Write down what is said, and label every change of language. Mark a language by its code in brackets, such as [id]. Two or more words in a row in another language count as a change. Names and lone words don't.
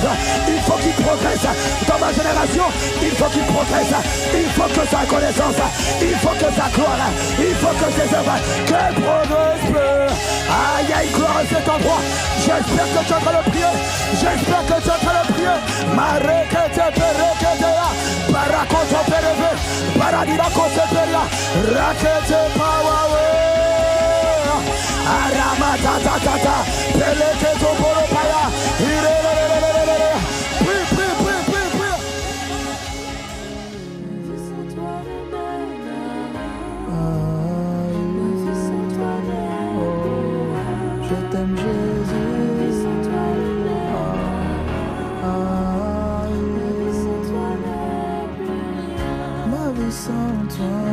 [fr] Il faut qu'il progresse dans ma génération. Il faut qu'il progresse. Il faut que sa connaissance, il faut que sa gloire, il faut que ses œuvres, qu'elle progresse. Aïe, aïe, gloire à cet endroit. J'espère que tu es en train de prier. J'espère que tu es en train de prier. Marekete pereketea. Parakoto pereve. Paradira koseperia. Rakete pawawe. Aramatatata. Peleketo poropaya. Irelelelelelele. Prie, prie, prie, prie, prie. Je t'aime Jésus. Ma vie sans toi.